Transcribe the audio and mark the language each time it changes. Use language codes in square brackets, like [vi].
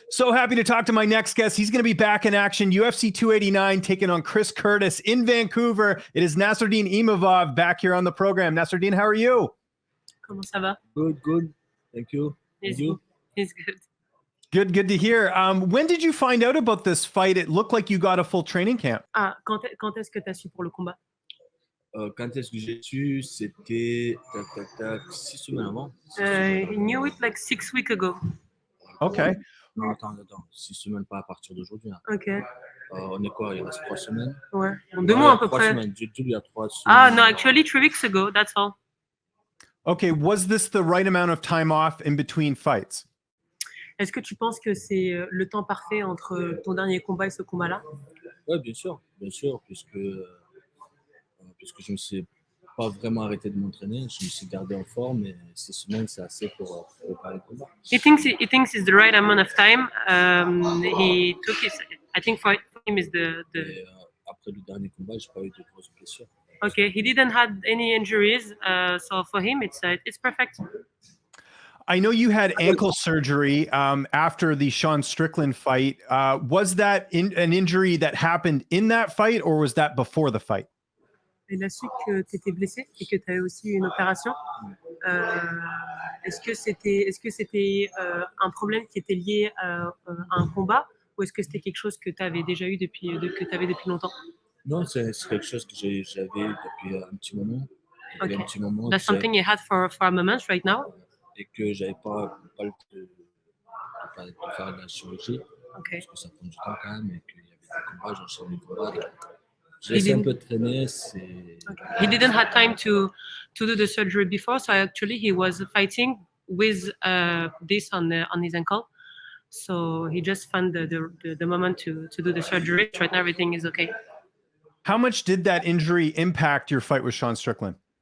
[en] So happy to talk to my next guest. He's going to be back in action. UFC 289 taking on Chris Curtis in Vancouver. It is Nassourdine Imavov back here on the program. Nassourdine, how are you? [fr] Comment ça va? [en] Good. Thank you. He's good. Good to hear. When did you find out about this fight? It looked like you got a full training camp. [fr] Ah, quand est-ce que tu as su pour le combat? Quand est-ce que j'ai su? C'était 6 semaines avant. [en] He knew it like 6 weeks ago. Okay. [fr] Non, attends. 6 semaines, pas à partir d'aujourd'hui. Hein. Ok. On est quoi? Il reste 3 semaines? Ouais. Bon, 2 mois à peu 3 près. semaines. Il y a 3 semaines. [en] Ah, no, actually 3 weeks ago, that's all. Okay, was this the right amount of time off in between fights? [fr] Est-ce que tu penses que c'est le temps parfait entre ton dernier combat et ce combat-là? Oui, bien sûr, puisque je me suis pas vraiment arrêté de m'entraîner, je me suis gardé en forme et 6 semaines, c'est assez pour préparer le combat. [en] He thinks it's the right amount of time. He took his. I think for him is the. [fr] Et, après le dernier combat, j'ai pas eu de grosses blessures. [en] Okay, he didn't have any injuries, so for him it's perfect. I know you had ankle surgery after the Sean Strickland fight. Was that an injury that happened in that fight or was that before the fight? [fr] Il a su que tu étais blessé et que tu avais aussi une opération. Est-ce que c'était un problème qui était lié à un combat ou est-ce que c'était quelque chose que tu avais déjà eu depuis longtemps? Non, c'est quelque chose que j'avais depuis un petit moment. [en] Okay. [fr] Un petit moment. [en] That's something you had for a moment right now. [fr] Et que j'avais pas le temps de faire de la chirurgie. [en] Okay. [fr] Parce que ça prend du temps quand même et qu'il y avait des combats, j'enchaînais les combats. J'ai essayé un peu de traîner. [en] Okay. He didn't have time to do the surgery before, so actually he was fighting with this on his ankle. So he just found the moment to do the surgery. Right now everything is okay. How much did that injury impact your fight with Sean Strickland?